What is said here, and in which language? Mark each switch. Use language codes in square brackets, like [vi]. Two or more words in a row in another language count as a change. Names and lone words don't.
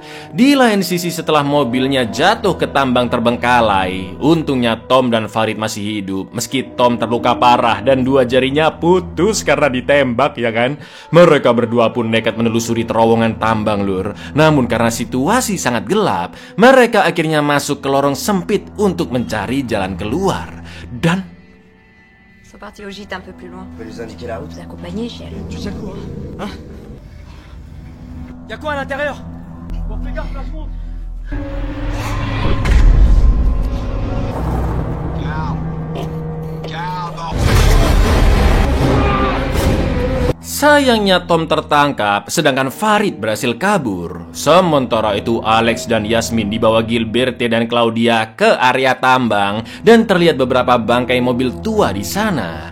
[id] Di lain sisi setelah mobilnya jatuh ke tambang terbengkalai, untungnya Tom dan Farid masih hidup meski Tom terluka parah dan 2 jarinya putus karena ditembak ya kan. Mereka berdua pun nekat menelusuri terowongan tambang lur. Namun karena situasi sangat gelap, mereka akhirnya masuk ke lorong sempit untuk mencari jalan keluar. Dan [fr] Ils sont partis au gîte un peu plus loin. Tu peux nous indiquer la route? Vous accompagner, chérie. Tu sais quoi? Hein? Y'a quoi à l'intérieur? Bon, fais gaffe, là, je monte. [id] sayangnya Tom tertangkap, sedangkan Farid berhasil kabur. Sementara itu Alex dan Yasmin dibawa Gilberte dan Claudia ke area tambang dan terlihat beberapa bangkai mobil tua di sana.